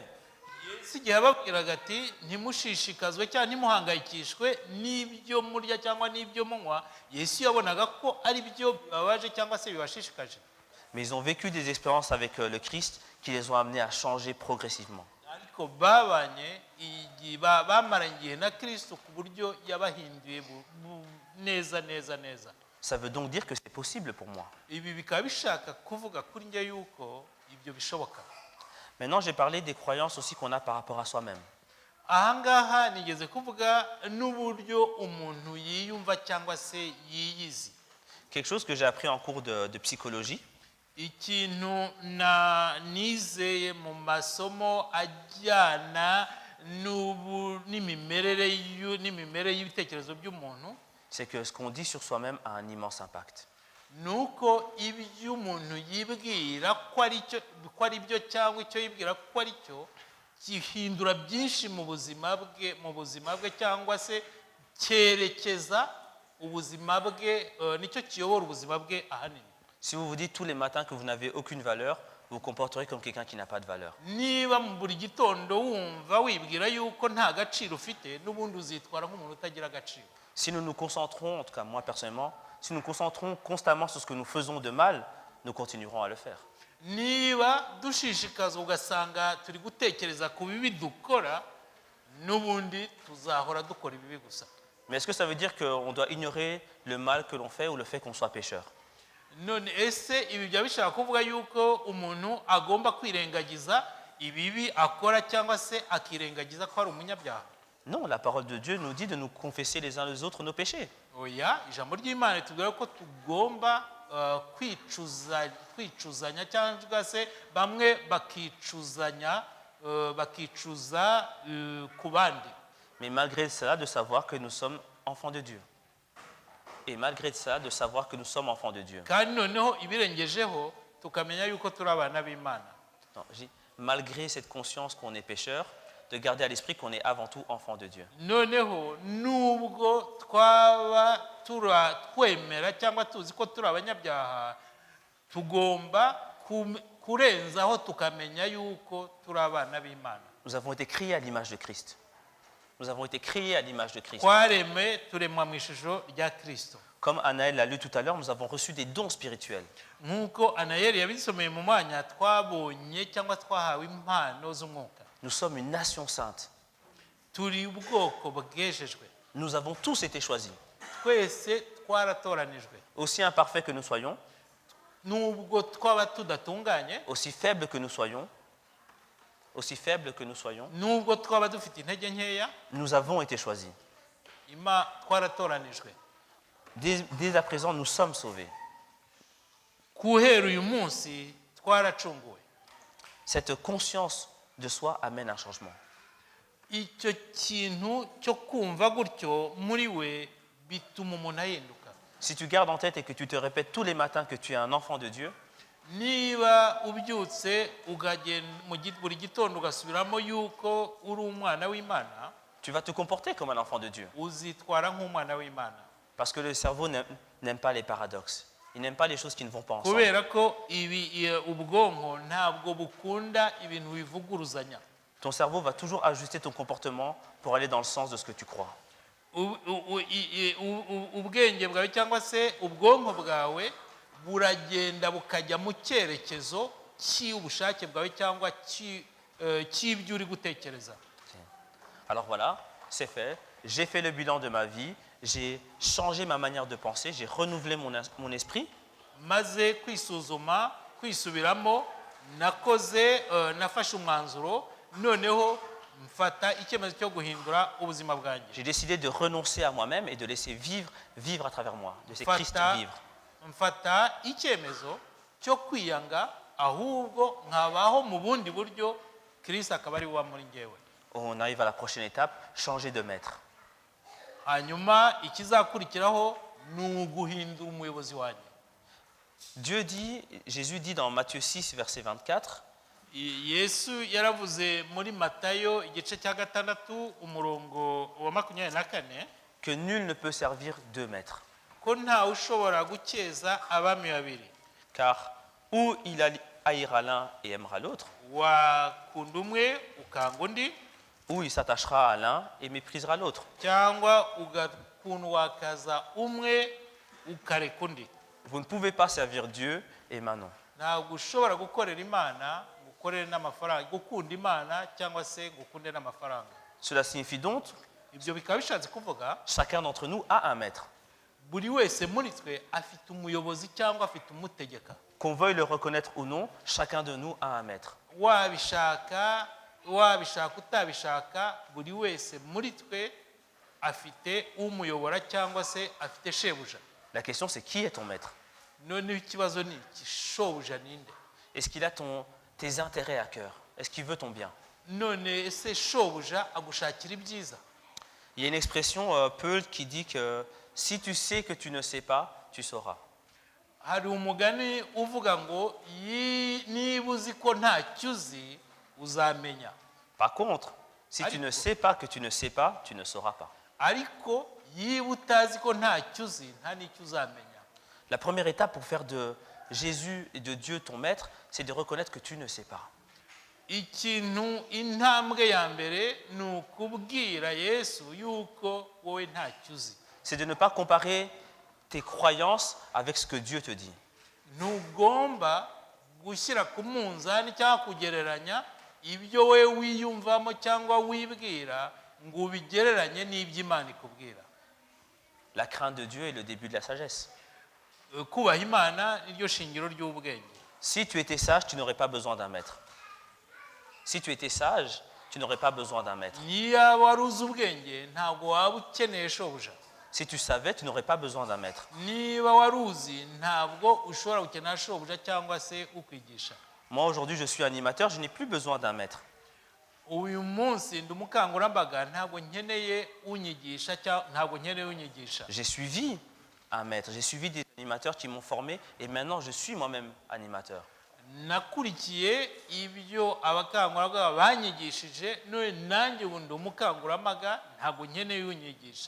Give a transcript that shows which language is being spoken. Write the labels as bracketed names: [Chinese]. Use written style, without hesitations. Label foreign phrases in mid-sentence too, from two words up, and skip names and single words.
[Kinyarwanda] Yesu igihe ababwiraga ati ntimushishikazwe cyangwa ntimuhangayikishwe n'ibyo murya cyangwa n'ibyo munywa, Yesu yabonaga ko ari byo bibabaje cyangwa se bibashishikaje. [French] Mais ils ont vécu des expériences avec le Christ qui les ont amenés à changer progressivement. [Kinyarwanda] Ariko babanye bamaranye igihe na Kristo ku buryo yabahinduye neza. [French] Ça veut donc dire que c'est possible pour moi. [Kinyarwanda] Ibi bikaba bishaka kuvuga kuri njye yuko ibyo bishoboka. [French] Maintenant, j'ai parlé des croyances aussi qu'on a par rapport à soi-même. [Kinyarwanda] Ahangaha nigeze kuvuga n'uburyo umuntu yiyumva cyangwa se yiyizi. [French] Quelque chose que j'ai appris en cours de psychologie, [Kinyarwanda] Ikintu nizeye mu masomo ajyana n'imimerere y'ibitekerezo by'umuntu, [French] c'est que ce qu'on dit sur soi-même a un immense impact. [Kinyarwanda] nuko ibyo umuntu yibwira ko ari byo cyangwa icyo yibwira ko ari cyo gihindura byinshi mu buzima bwe cyangwa se cyerekeza ubuzima bwe, nicyo kiyobora ubuzima bwe ahanini. [French] Si vous vous dites tous les matins que vous n'avez aucune valeur, vous vous comporterez comme quelqu'un qui n'a pas de valeur. [Kinyarwanda] Niba mu buri gitondo wumva wibwira yuko nta gaciro ufite, n'ubundi uzitwara nk'umuntu utagira agaciro. [French] Si nous nous concentrons, en tout cas moi personnellement, si nous nous concentrons constamment sur ce que nous faisons de mal, nous continuerons à le faire. [Kinyarwanda] Niba dushishikaza ugasanga turi gutekereza ku bibi dukora, n'ubundi tuzahora dukora ibibi gusa. [French] Mais est-ce que ça veut dire qu'on doit ignorer le mal que l'on fait ou le fait qu'on soit pécheur? [Kinyarwanda] none ese ibi byaba bishaka kuvuga yuko umuntu agomba kwirengagiza ibibi akora cyangwa se akirengagiza ko ari umunyabyaha? [French] Non, la parole de Dieu nous dit de nous confesser les uns les autres nos péchés. [Kinyarwanda] oya, ijambo ry'Imana ritubwira ko tugomba kwicuzanya cyangwa se bamwe bakicuzanya bakicuza ku bandi. [French] Mais malgré cela, de savoir que nous sommes enfants de Dieu. Et malgré cela, de savoir que nous sommes enfants de Dieu. [Kinyarwanda] kandi noneho ibirengejeho tukamenya yuko turi abana b'Imana. [French] Non, je dis, malgré cette conscience qu'on est pécheur, de garder à l'esprit qu'on est avant tout enfant de Dieu. [Kinyarwanda] noneho nubwo twaba twemera cyangwa tuzi ko turi abanyabyaha, tugomba kurenzaho tukamenya yuko turi abana b'Imana. [French] Nous avons été créés à l'image de Christ. Nous avons été créés à l'image de Christ. [Kinyarwanda] twaremwe turemwa mu ishusho rya Kristo. [French] Comme Anaël l'a lu tout à l'heure, nous avons reçu des dons spirituels. [Kinyarwanda] nk'uko Anayeli yabisomeye mu mwanya, twabonye cyangwa twahawe impano z'umwuka. [French] Nous sommes une nation sainte. [Kinyarwanda] turi ubwoko bwejejwe. [French] Nous avons tous été choisis. [Kinyarwanda] twese twaratoranijwe. [French] Aussi imparfaits que nous soyons, [Kinyarwanda] nubwo twaba tudatunganye, [French] aussi faibles que nous soyons, [Kinyarwanda] nubwo twaba dufite intege nkeya, [French] nous avons été choisis. [Kinyarwanda] twaratoranijwe. [French] Dès à présent, nous sommes sauvés. [Kinyarwanda] guhera uyu munsi twaracunguwe. [French] Cette conscience de soi amène un changement. [Kinyarwanda] icyo kintu cyo kumva gutyo muri we bituma umuntu ahinduka. [French] Si tu gardes en tête et que tu te répètes tous les matins que tu es un enfant de Dieu, [Kinyarwanda] niba ubyutse buri gitondo ugasubiramo yuko uri umwana w'Imana, [French] tu vas te comporter comme un enfant de Dieu. [Kinyarwanda] uzitwara nk'umwana w'Imana. [French] Parce que le cerveau n'aime pas les paradoxes. Il n'aime pas les choses qui ne vont pas ensemble. [Kinyarwanda] kubera ko ubwonko ntabwo bukunda ibintu bivuguruzanya. [French] Ton cerveau va toujours ajuster ton comportement pour aller dans le sens de ce que tu crois. [Kinyarwanda] ubwenge bwawe cyangwa se ubwonko bwawe buragenda bukajya mu cyerekezo cy'ubushake bwawe cyangwa cy'ibyo uri gutekereza. [French] Alors voilà, c'est fait. J'ai fait le bilan de ma vie. J'ai changé ma manière de penser. J'ai renouvelé mon esprit. [Kinyarwanda] maze kwisubiramo, nafashe umwanzuro, noneho mfata icyemezo cyo guhindura ubuzima bwanjye. [French] J'ai décidé de renoncer à moi-même et de laisser vivre à travers moi, de laisser Christ vivre. [Kinyarwanda] mfata icyemezo cyo kwiyanga, ahubwo nkabaho mu bundi buryo, Kristo akaba ari we muri njyewe. [French] On arrive à la prochaine étape, changer de maître. [Kinyarwanda] hanyuma ikizakurikiraho ni uguhindura umuyobozi wanjye. [French] Jésus dit dans Matthieu 6, verset 24, [Kinyarwanda] Yesu yaravuze muri Matayo igice cya 6 umurongo wa 24 [French] que nul ne peut servir deux maîtres. [Kinyarwanda] ko ntawe ushobora gukeza abami babiri. [French] Car ou il haïra l'un et aimera l'autre, [Kinyarwanda] wakunda umwe ukanga undi, [French] ou il s'attachera à l'un et méprisera l'autre. [Kinyarwanda] cyangwa wakaza umwe ukareka undi. [French] Vous ne pouvez pas servir Dieu et Manon. [Kinyarwanda] ntabwo ushobora gukorera Imana, gukorera n'amafaranga, gukunda Imana cyangwa se gukunde n'amafaranga. [French] Cela signifie donc, [Kinyarwanda] ibyo bikaba bishatse kuvuga [French] chacun d'entre nous a un maître. [Kinyarwanda] buri wese muri twe afite umuyobozi cyangwa afite umutegeka. [French] Qu'on veuille le reconnaître ou non, chacun de nous a un maître. [Kinyarwanda] wabishaka utabishaka, buri wese muri twe afite umuyobora cyangwa se afite shebuja. [French] La question c'est qui est ton maître? [Kinyarwanda] noneho ikibazo ni iki, shobuja ninde? [French] Est-ce qu'il a tes intérêts à cœur? Est-ce qu'il veut ton bien? [Kinyarwanda] none ese shobuja agushakira ibyiza? [French] Il y a une expression Peul qui dit que si tu sais que tu ne sais pas, tu sauras. [Kinyarwanda] hari umugani uvuga ngo niba uzi ko ntacyo uzi uzamenya. [French] Par contre, si tu ne sais pas que tu ne sais pas, tu ne sauras pas. [Kinyarwanda] ariko yiba utazi ko ntacyo uzi nta n'icyo uzamenya. [French] La première étape pour faire de Jésus et de Dieu ton maître, c'est de reconnaître que tu ne sais pas. [Kinyarwanda] intambwe ya mbere ni ukubwira Yesu yuko wowe ntacyo uzi. [French] C'est de ne pas comparer tes croyances avec ce que Dieu te dit. [Kinyarwanda] ntugomba gushyira ku munzani cyangwa kugereranya ibyo wowe wiyumvamo cyangwa wibwira ngo ubigereranye n'ibyo Imana ikubwira. [French] La crainte de Dieu est le début de la sagesse. [Kinyarwanda] kubaha imana niryo shingiro ry'ubwenge. [French] Si tu étais sage, tu n'aurais pas besoin d'un maître. Si tu étais sage, tu n'aurais pas besoin d'un maître. [Kinyarwanda] niba wari uzi ubwenge ntabwo waba ukeneye shobuja. [French] Si tu savais, tu n'aurais pas besoin d'un maître. [Kinyarwanda] niba wari uzi ntabwo ushobora gukenera shobuja cyangwa se ukwigisha. [French] Moi, aujourd'hui, je suis animateur, je n'ai plus besoin d'un maître. [Kinyarwanda] uyu munsi ndi umukangurambaga ntabwo nkeneye unyigisha cyangwa ntabwo nkeneye unyigisha. [French] J'ai suivi un maître, j'ai suivi des animateurs qui m'ont formé et maintenant je suis moi-même animateur. [Kinyarwanda] nakurikiye ibyo abakangurambaga banyigishije none nanjye ubu ndi umukangurambaga ntabwo nkeneye unyigisha.